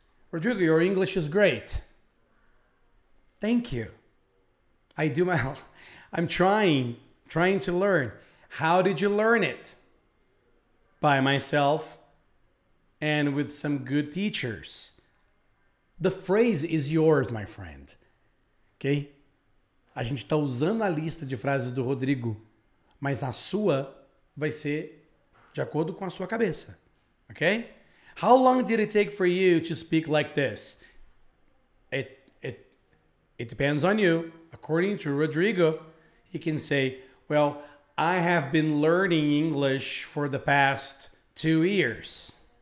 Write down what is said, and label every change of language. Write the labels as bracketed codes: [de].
[en] Rodrigo, your English is great. Thank you. I'm trying to learn. How did you learn it? By myself and with some good teachers. The phrase is yours, my friend. Ok? [pt] A gente está usando a lista de frases do Rodrigo, mas a sua vai ser de acordo com a sua cabeça. [en] Ok? How long did it take for you to speak like this? It depends on you. According to Rodrigo, he can say, well, I have been learning English for the past 2 years.